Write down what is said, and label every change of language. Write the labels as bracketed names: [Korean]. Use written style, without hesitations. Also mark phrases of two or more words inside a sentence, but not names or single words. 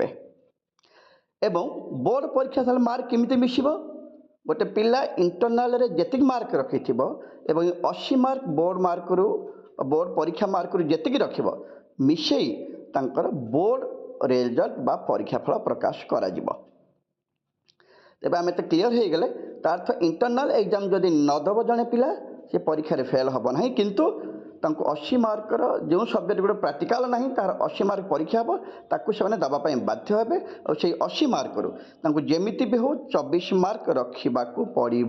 [Odia] ଏବଂ ବୋର୍ଡ ପରୀକ୍ଷା ସାଲ ମାର୍କ କେମିତି ମିଶିବ ଗୋଟେ ପିଲା ଇଣ୍ଟରନାଲ ରେ ଯେତିକି ମାର୍କ ରଖିଥିବ ଏବଂ 80 ମାର୍କ ବୋର୍ଡ ମାର୍କ ବୋର୍ଡ ପରୀକ୍ଷା ମାର୍କ ଯେତିକି ରଖିବ ମିଶାଇ ତାଙ୍କର ବୋର୍ଡ ରିଜଲ୍ଟ ବା ପରୀକ୍ଷା ଫଳ ପ୍ରକାଶ କରା ଯିବ। ତେବେ ଆମେ ତ କ୍ଲିଅର ହୋ ଗଲେ ତା ଅର୍ଥ ଇଣ୍ଟରନାଲ ଏକ୍ଜାମ ଯଦି ନଦେବ ଜଣେ ପିଲା ସେ ପରୀକ୍ଷାରେ ଫେଲ୍ ହେବ ନାହିଁ, କିନ୍ତୁ ତାଙ୍କୁ 80 ମାର୍କର ଯେଉଁ ସବଜେକ୍ଟ ଗୁଡ଼ିକ ପ୍ରାକ୍ଟିକାଲ ନାହିଁ ତାହାର 80 ମାର୍କ ପରୀକ୍ଷା ହେବ, ତାକୁ ସେମାନେ ଦେବା ପାଇଁ ବାଧ୍ୟ ହେବେ। ଆଉ ସେଇ 80 ମାର୍କରୁ ତାଙ୍କୁ ଯେମିତି ବି ହେଉ 24 ମାର୍କ ରଖିବାକୁ ପଡ଼ିବ।